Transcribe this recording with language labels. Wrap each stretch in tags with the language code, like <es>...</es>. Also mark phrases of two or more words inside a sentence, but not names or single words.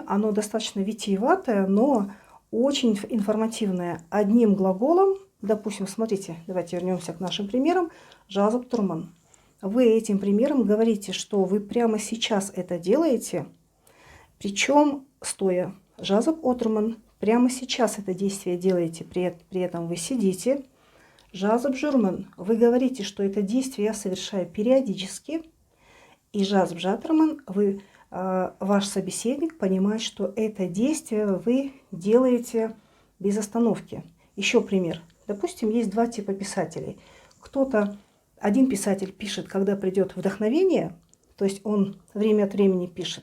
<ru>Оно достаточно витиеватое, но очень информативное. Одним глаголом, допустим, смотрите, давайте вернемся к нашим примерам.</ru> <kk>«Жазып турман».</kk> <ru>Вы этим примером говорите, что вы прямо сейчас это делаете, причем стоя.</ru> <kk>«Жазып отырмын».</kk> <ru>Прямо сейчас это действие делаете, при этом вы сидите.</ru> <kk>«Жазып жүрмін».</kk> <ru>Вы говорите, что это действие я совершаю периодически.</ru> <kk>И «жазып жатырмын»,</kk> <ru>ваш собеседник понимает, что это действие вы делаете без остановки. Еще пример. Допустим, есть два типа писателей. Один писатель пишет, когда придет вдохновение, то есть он время от времени пишет.</ru>